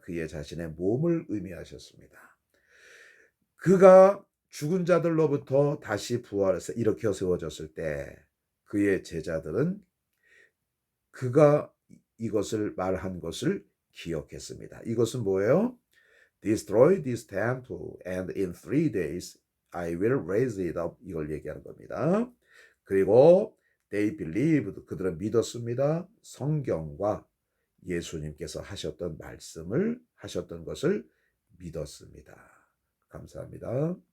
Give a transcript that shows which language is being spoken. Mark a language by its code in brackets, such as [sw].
[ko] 그의 자신의 몸을 의미하셨습니다. 그가 죽은 자들로부터 다시 부활해서 일으켜 세워졌을 때 그의 제자들은 그가 이것을 말한 것을 기억했습니다. 이것은 뭐예요? [en] Destroy this temple and in 3 days I will raise it up. [ko] 이걸 얘기하는 겁니다. 그리고 [en] they believed. [ko] 그들은 믿었습니다. 성경과 예수님께서 하셨던 말씀을 하셨던 것을 믿었습니다. 감사합니다.